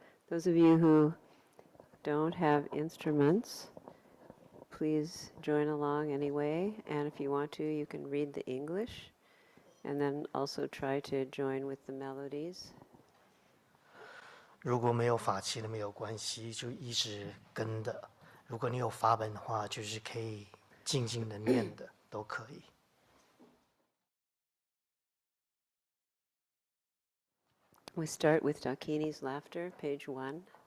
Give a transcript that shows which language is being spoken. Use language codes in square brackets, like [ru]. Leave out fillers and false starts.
[en] Those of you who don't have instruments, please join along anyway. And if you want to, you can read the English and then also try to join with the melodies. [zh] 如果没有法器的没有关系，就一直跟的。如果你有法本的话，就是可以静静的念的，都可以。 [en] We start with Dakini's laughter, page 1.